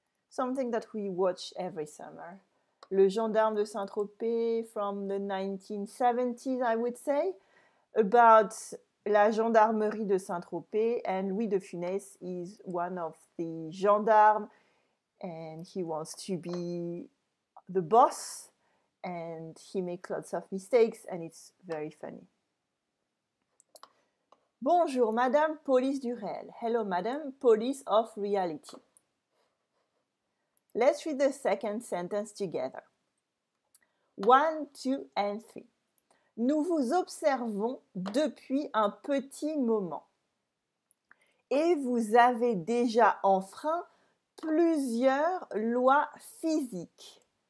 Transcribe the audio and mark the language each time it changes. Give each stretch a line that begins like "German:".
English: Something that we watch every summer. Le Gendarme de Saint-Tropez from the 1970s, I would say, about la gendarmerie de Saint-Tropez, and Louis de Funès is one of the gendarmes, and he wants to be the boss, and he makes lots of mistakes, and it's very funny.
French: Bonjour madame, police du réel.
English: Hello madame, police of reality. Let's read the second sentence together. 1, 2, and 3.
French: Nous vous observons depuis un petit moment et vous avez déjà enfreint plusieurs lois physiques.